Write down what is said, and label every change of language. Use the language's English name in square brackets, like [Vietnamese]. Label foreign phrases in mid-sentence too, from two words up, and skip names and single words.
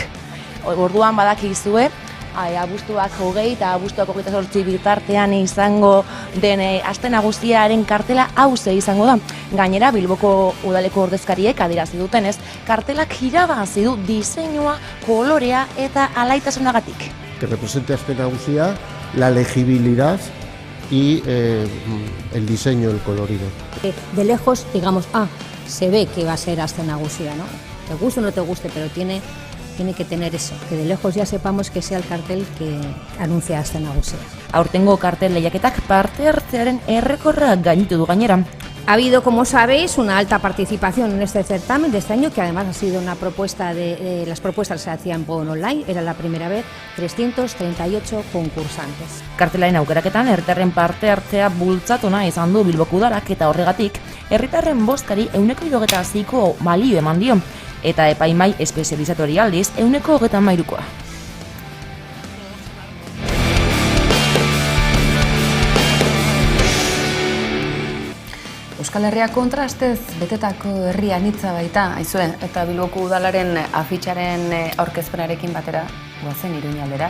[Basque] Orduan badakizue, abuztuak 20 eta abuztuak 28 bitartean izango den Aste Nagusiaren kartela hauze izango da. Gainera Bilboko udaleko ordezkariek adierazi dutenez, kartelak irabazi du diseinua, kolorea eta alaitasunagatik. [Spanish] Que represente Aste Nagusia, la legibilidad y el diseño, el colorido. De lejos, digamos, se ve que va a ser Aste Nagusia, ¿no? Te guste o no te guste, pero tiene que tener eso, que de lejos ya sepamos que sea el cartel que anuncia Aste Nagusia. [Basque] Aurtengo kartel lehiaketak parte hartzearen errekorra gainitu du gainera. [Spanish] Ha habido, como sabéis, una alta participación en este certamen de este año, que además ha sido una propuesta las propuestas se hacían por online, era la primera vez, 338 concursantes. [Basque] Kartelaren aukeraketan herritarren parte hartzea bultzatu nahi izan du Bilboko Udalak eta horregatik herritarren bozkari 76ko balio eman dio, eta epaimai espezializatori aldiz 133koa. Euskal Herria kontrastez betetako herri anitza baita, aizue, eta Bilboko Udalaren afitxaren aurkezpenarekin batera goazen Iruñaldera.